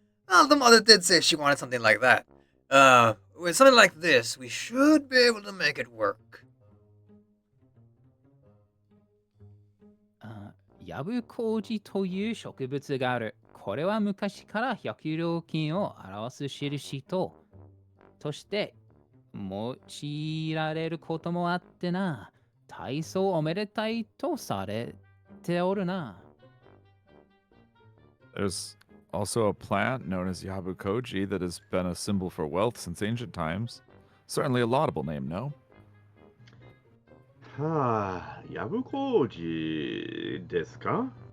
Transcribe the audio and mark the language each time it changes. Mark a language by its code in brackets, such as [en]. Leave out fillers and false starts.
[en] Well, the mother did say she wanted something like that. With something like this, we should be able to make it work. [ja] ヤブコウジという植物がある。これは昔から百両金を表す印として用いられることもあってな。大層おめでたいとされておるな。 [en] There's also a plant known as Yaburakōji that has been a symbol for wealth since ancient times. Certainly a laudable name, no? [ja] はあ、ヤブコウジですか？